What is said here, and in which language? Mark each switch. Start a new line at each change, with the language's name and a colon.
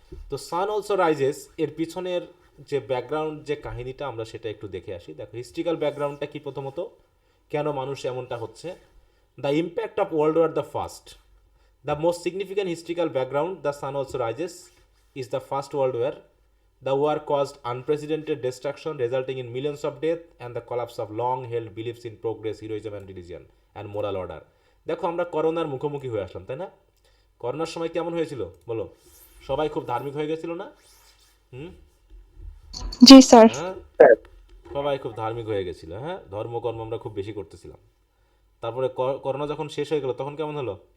Bangla: তো sun also rises এর পিছনের যে ব্যাকগ্রাউন্ড, যে কাহিনীটা, আমরা সেটা একটু দেখে আসি। দেখো হিস্ট্রিক্যাল ব্যাকগ্রাউন্ডটা কি, প্রথমত কেন মানুষ এমনটা হচ্ছে।
English: The impact of world war the first, the most significant historical background the sun also rises is the First World War. The war caused unprecedented destruction, resulting in millions of deaths and the collapse of long-held beliefs in progress, heroism and religion and moral order.
Bangla: দেখো আমরা করোনার মুখোমুখি হয়ে আসলাম, তাই না? করোনার সময় কেমন হয়েছিল বলো? সবাই খুব ধার্মিক হয়ে গেছিল না? জি স্যার। হ্যাঁ, সবাই খুব ধার্মিক হয়ে গেছিল। হ্যাঁ, ধর্মকর্ম আমরা খুব বেশি করতেছিলাম। তারপরে করোনা যখন শেষ হয়ে গেল, তখন কেমন হলো?